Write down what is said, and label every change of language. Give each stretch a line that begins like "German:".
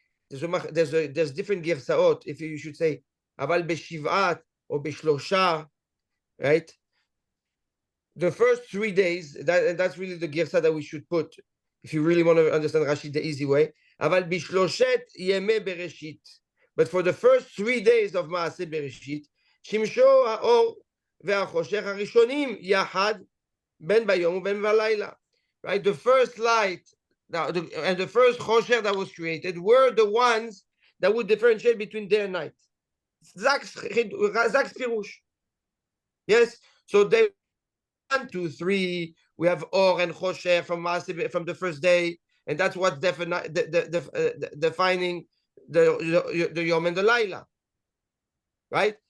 English: There's different girsaot. If you should say,
Hebrew: אבל בשבעת
English: or בשלושה, right? The first 3 days, that's really the girsa that we should put, if you really want to understand Rashi the easy way.
Hebrew: אבל בשלושת ימי בראשית.
English: But for the first 3 days of Maasei Bereshit,
Hebrew: שימשו האור והחושך הראשונים יחד בין ביום ובין בלילה.
English: Right? The first light and the first choshech that was created were the ones that would differentiate between day and night. Zak's pirush. Yes? So they 1, 2, 3, we have Or and Choshech from the first day, and that's what's defining the Yom and the Laila. Right?